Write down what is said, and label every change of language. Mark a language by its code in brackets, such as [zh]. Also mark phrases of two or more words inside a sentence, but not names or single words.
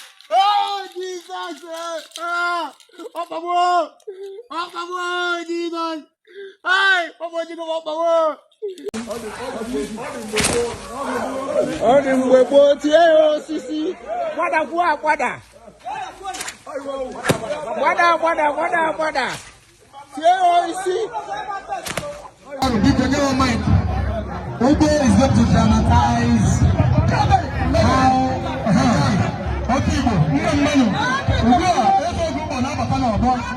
[ig] Oh, Jesus! Ah! Ọkpagbuo! Ọkpagbuo, Jesus! Ai! Ọkpagbuo, Jesus, ọkpagbuo! Ọ dị mgbe gboo, tie ya osisi. Gbada, gbuo agbada. Gbada, gbada, gbada, gbada, gbada. Tie ya isi. Biko, nye m mic. [en] Ugbo is going to dramatize how, [ig] uh, okay, Igbo, ndị mmadụ, ugbu a, eze Ogugbo na-abata n'ọgbọ.